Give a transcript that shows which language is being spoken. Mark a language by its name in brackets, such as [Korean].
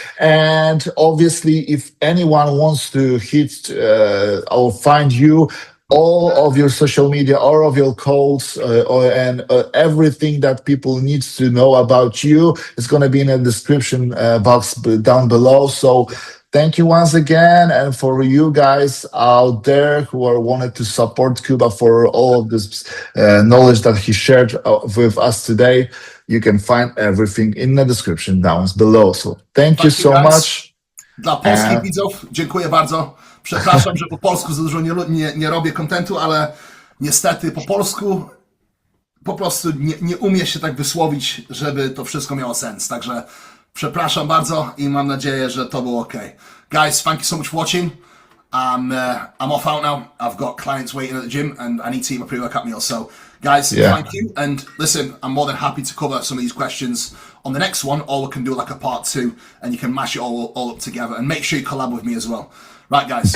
[English] And obviously, if anyone wants to hit or find you, all of your social media, all of your codes, and everything that people need to know about you is going to be in the description box down below. So thank you once again. And for you guys out there who are wanted to support Kuba for all of this knowledge that he shared with us today, you can find everything in the description down below. So thank you so much. [Polish] Dla polskich widzów dziękuję bardzo. Przepraszam, że po polsku za dużo nie robię kontentu, ale niestety po polsku po prostu nie umie się tak wysłowić, żeby to wszystko miało sens. Także przepraszam bardzo i mam nadzieję, że to było ok. [English] Guys, thank you so much for watching. I'm off out now. I've got clients waiting at the gym and I need to eat my pre-workout meal. So guys, thank you. And listen, I'm more than happy to cover some of these questions on the next one, or we can do like a part 2 and you can mash it all up together, and make sure you collab with me as well. Right, guys.